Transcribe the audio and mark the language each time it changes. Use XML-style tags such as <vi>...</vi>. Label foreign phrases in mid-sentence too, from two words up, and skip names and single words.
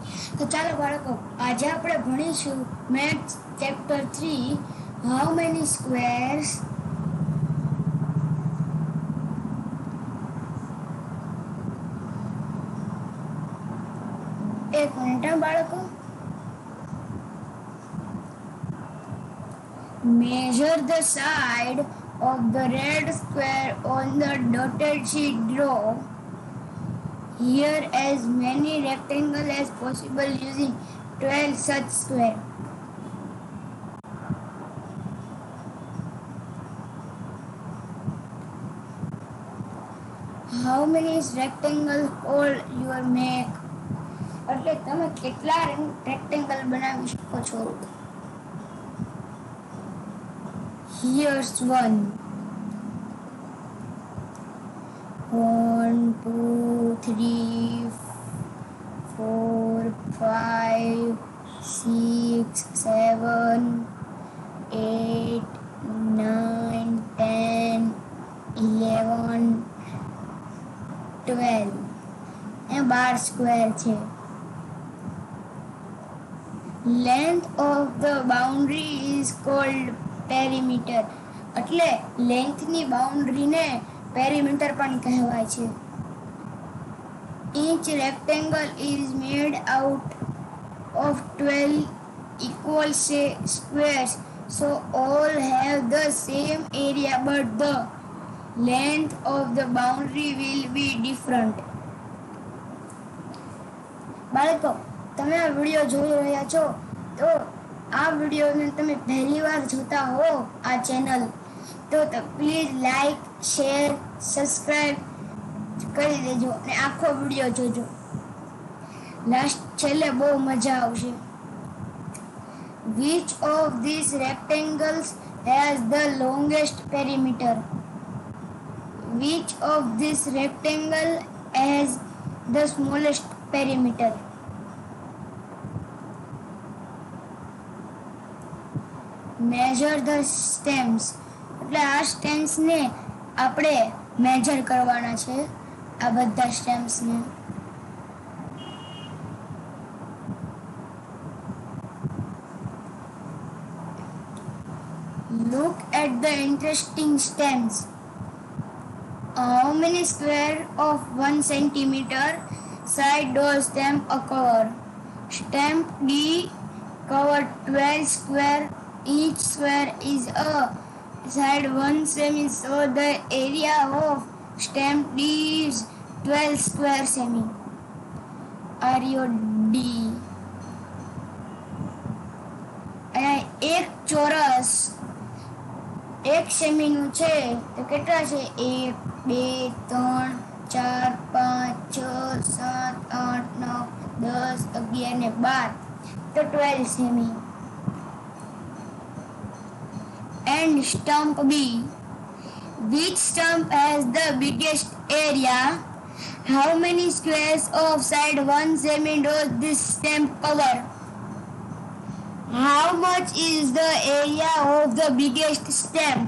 <gu>તો ચાલો બાળકો, આજે આપણે ભણીશું</gu> <en>maths chapter 3 How Many Squares.</en> <gu>એક મિનિટ બાળકો.</gu> <en>Measure the side of the red square on the dotted sheet. Draw here as many rectangles as possible using 12 such square. How many rectangles all you make?</en> <gu>એટલે તમે કેટલા રેક્ટેંગલ બનાવી શકો છો?</gu> <en>Here's one. 1, 2, 3, 4, 5, 6, 7, 8, 9, 10, 11, 12.</en> <gu>એ 12 સ્ક્વેર છે.</gu> <en>Length of the boundary is called perimeter.</en> <gu>એટલે લેન્થની બાઉન્ડ્રીને પેરીમીટર પણ કહેવાય છે.</gu> <en>Each rectangle is made out of 12 equal squares, so all have the same area, but the length of the boundary will be different.</en> <gu>બાળકો, તમે આ વિડીયો જોઈ રહ્યા છો તો આ વિડીયોને તમે પહેલી વાર જોતા હો આ ચેનલ તો પ્લીઝ</gu> <en>like, share, subscribe</en> <gu>કરી દેજો અને આખો વિડીયો જોજો. લાસ્ટ છેલ્લે બહુ મજા આવશે.</gu> <en>Which of these rectangles has the longest perimeter? Which of this rectangle has the smallest perimeter? Measure the stems.</en> <gu>એટલે આ સ્ટેમ્સને આપણે મેજર કરવાના છે, આ બધા સ્ટેમ્સને.</gu> <en>Look at the interesting stems. How many square of 1 centimeter side does stem cover? Stamp D cover 12 square. Each square is a side 1 semi, so the area of stamp D is 12 square semi. Area D.</en> <gu>એક ચોરસ 1 સેમીનું છે તો કેટલા છે? 1, 2, 3, 4, 5, 6, 7, 8, 9, 10, 11 ને 12 તો 12 સેમી.</gu> <en>And stump B. Which stump has the biggest area? How many squares of side 1 semi does this stump cover? How much is the area of the biggest stump?</en>